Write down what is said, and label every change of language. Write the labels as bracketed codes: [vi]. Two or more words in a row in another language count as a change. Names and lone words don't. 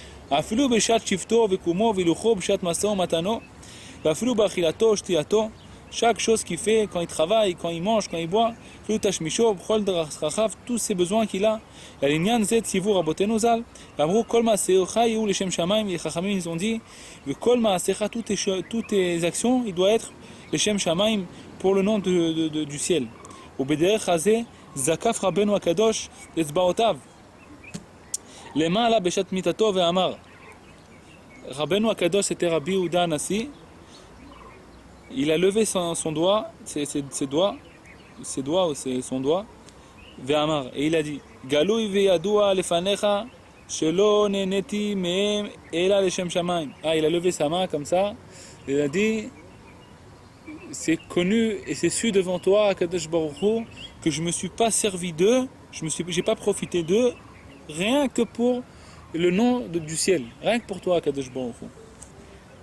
[fr] Chaque chose qu'il fait, quand il travaille, quand il mange, quand il boit, tous ses besoins qu'il a. Ils ont dit, toutes tes actions, il doit être [he] לשם שמים [fr] pour le nom du ciel. [he] זקף רבינו הקדוש אצבעותיו. למעלה בשעת מיתתו ואמר. [fr] Rabbeinu Akadosh était Rabbi Yehuda Anassi. Il a levé son doigt, ses doigts, ou son doigt, ve'amar, et il a dit, [he] גלוי וידוע לפניך, שלא נהניתי מהם אלא לשם שמים. [fr] Ah, il a levé sa main comme ça, et il a dit, c'est connu et c'est su devant toi, Kadosh Baruch Hu, que je me suis pas servi d'eux, j'ai pas profité d'eux, rien que pour le nom du ciel, rien que pour toi, Kadosh Baruch Hu.